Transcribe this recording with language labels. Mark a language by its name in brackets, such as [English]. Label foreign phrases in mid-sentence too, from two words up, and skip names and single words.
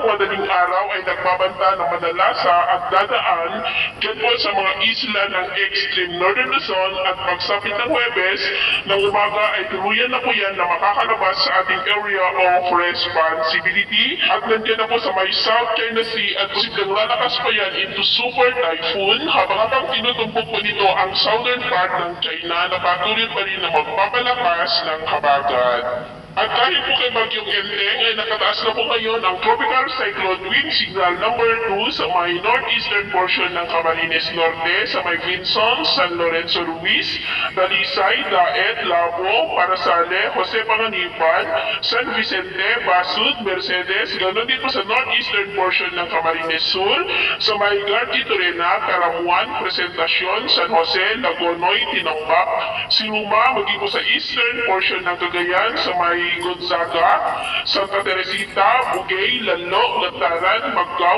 [Filipino] madaling araw ay nagbabanta ng Manalasa at dadaan dyan po sa mga isla ng extreme northern Luzon at pagsapit ng Huwebes ng umaga ay tuluyan na po yan na makakalabas sa ating [English] area of responsibility [Filipino] at nandiyan na po sa may South China Sea at posibleng lalakas pa yan into [English] super typhoon [Filipino] habang tinutumbok po nito ang [English] southern part [Filipino] ng China na patuloy pa rin na magpapalakas ng habagat. At dahil po kay Bagyong Enteng ay nakataas na po ngayon ang [English] Tropical Cyclone Wind Signal number 2 [Filipino] sa may [English] northeastern portion [Filipino] ng Camarines Norte, sa may Vinson, San Lorenzo Ruiz, Dalisay, Daet, Labo, Parasale, Jose Panganiban, San Vicente, Basud, Mercedes, ganoon din po sa [English] northeastern portion [Filipino] ng Camarines Sur, sa may Gargi Torena, Caramuan, Presentacion, San Jose, Lagonoy, Tinambak, Siluma, maging po sa [English] eastern portion [Filipino] ng Cagayan, sa may Gonzaga, Santa Teresita, Bugay, Lalo, Lataran, Maggaw,